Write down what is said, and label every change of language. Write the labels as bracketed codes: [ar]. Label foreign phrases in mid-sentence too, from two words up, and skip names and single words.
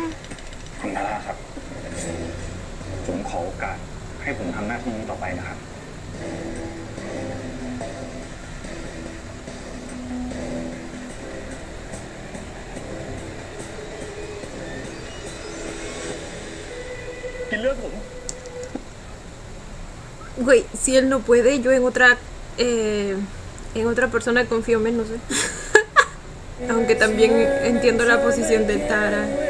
[th] คุณพาราครับ ผมขอโอกาสให้ผมทำหน้าที่นี้ต่อไปนะครับ กินเลือดผม [es] Güey, si él no puede, yo en otra persona confío menos, ¿eh? Aunque también entiendo la posición de Tara.